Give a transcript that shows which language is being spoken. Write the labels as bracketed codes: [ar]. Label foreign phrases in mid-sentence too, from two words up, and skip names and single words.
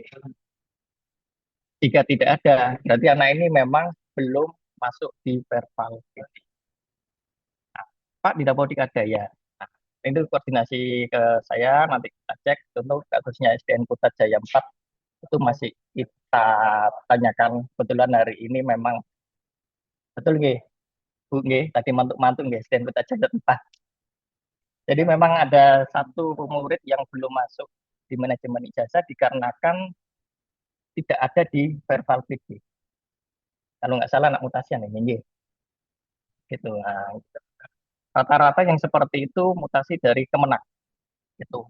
[id] Jika tidak ada, berarti anak ini memang belum masuk di verbal PD. Nah, Pak, di Dapodik ada ya. Nah, itu koordinasi ke saya, nanti kita cek. Contoh kasusnya SDN Putat Jaya 4, itu masih kita tanyakan. Kebetulan hari ini memang, betul nggih, Bu nggih, tadi mantuk-mantuk nggih, SDN Putat Jaya 4. Jadi memang ada satu murid yang belum masuk di manajemen ijazah dikarenakan tidak ada di verbal PD. Kalau nggak salah anak mutasian ini, gitu. Nah, rata-rata yang seperti itu mutasi dari Kemenak, gitu.